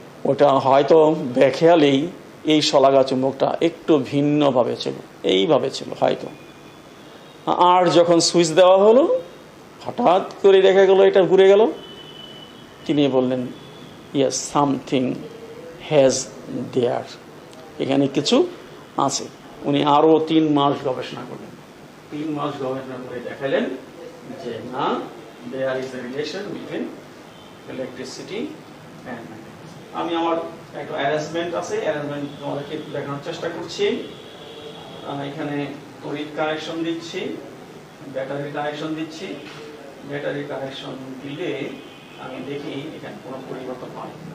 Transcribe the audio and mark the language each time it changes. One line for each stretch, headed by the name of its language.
Bangla: ওটা হয়তো বেখেয়ালেই এই শলাকা চুম্বকটা একটু ভিন্নভাবে ছিল, এইভাবে ছিল হয়তো। আর যখন সুইচ দেওয়া হলো হঠাৎ করে দেখা গেল এটা ঘুরে গেল। তিনি বললেন
English: yes, something has there,
Bangla: এখানে কিছু আছে। উনি আরো 3 মাস গবেষণা করলেন। 3 মাস গবেষণা করে দেখালেন যে না,
English: there is a relation between electricity and magnetism.
Bangla: আমি আমার একটা অ্যারেঞ্জমেন্ট আছে, অ্যারেঞ্জমেন্ট তোমাদেরকে দেখানোর চেষ্টা করছি। এখানে তড়িৎ কানেকশন দিচ্ছি, ব্যাটারি কানেকশন দিচ্ছি। ব্যাটারি কানেকশন দিলে আমি দেখি এখানে কোনো পরিবর্তন হয়।